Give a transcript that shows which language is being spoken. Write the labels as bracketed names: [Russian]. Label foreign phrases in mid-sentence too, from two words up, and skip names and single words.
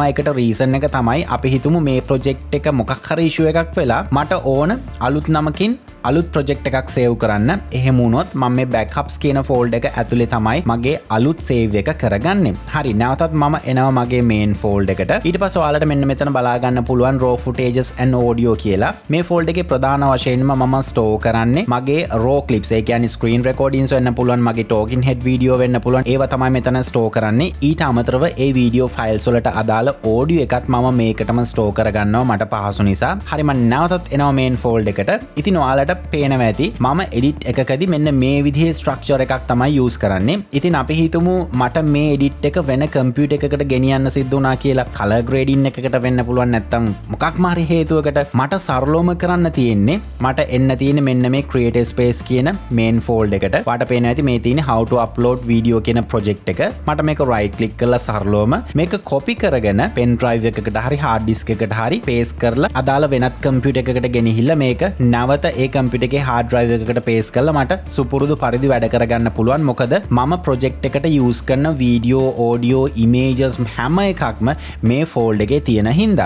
[Sinhala] ඒකට reason එක තමයි අපි හිතමු මේ project එක මොකක් හරි issue එකක් වෙලා මට ඕන අලුත් නමකින් අලුත් project එකක් save කරන්න. එහෙම වුණොත් මම මේ backups කියන folder එක ඇතුලේ තමයි මගේ අලුත් save එක කරගන්නේ. හරි නැවතත් මම එනවා මගේ [English] main folder [Sinhala] එකට. ඊට පස්සේ ඔයාලට මෙන්න මෙතන බලා ගන්න පුළුවන් [English] raw footages and audio [Sinhala] කියලා. මේ folder එකේ ප්‍රධාන වශයෙන්ම මම store කරන්නේ මගේ [English] raw clips. [Sinhala] ඒ කියන්නේ [English] screen recordings [Sinhala] වෙන්න පුළුවන්, මගේ [English] talking head video [Sinhala] වෙන්න පුළුවන්. ඒවා තමයි මෙතන store කරන්නේ. ඊට අමතරව ඒ [English] video files [Sinhala] වලට අදාළ audio එකත් මම මේකටම store කරගන්නවා මට පහසු නිසා. හරි මම නැවතත් එනවා [English] main folder [Sinhala] එකට. ඉතින් ඔයාලට පේනවා ඇති මම edit එකකදී මෙන්න මේ විදිහේ structure එකක් තමයි use කරන්නේ. ඉතින් අපි හිතමු මට මේ edit එක වෙන computer එකකට ගෙනියන්න සිද්ධ වුණා කියලා. [English] color grading [Sinhala] එකකට වෙන්න පුළුවන්, නැත්තම් මොකක්ම හරි හේතුවකට මට සරලවම කරන්න තියෙන්නේ මට එන්න තියෙන්නේ මෙන්න මේ [English] creative space [Sinhala] කියන [English] main folder [Sinhala] එකට. ඔයාලට පේනවා ඇති මේ තියෙන්නේ [English] how to upload video [Sinhala] කියන project එක. මට මේක [English] right click [Sinhala] කරලා සරලවම මේක copy කරගෙන [English] pen drive [Sinhala] එකකට හරි [English] hard disk [Sinhala] එකකට හරි paste කරලා අදාළ වෙනත් computer එකකට ගෙනහිල්ලා මේක නැවත ඒ computer එකේ [English] hard drive [Sinhala] එකකට paste කරලා මට සුපුරුදු පරිදි වැඩ කරගන්න පුළුවන්. මොකද මම project එකට use කරන [English] video, audio, images [Sinhala] හැම එකක්ම මේ folder එකේ තියෙන හින්දා.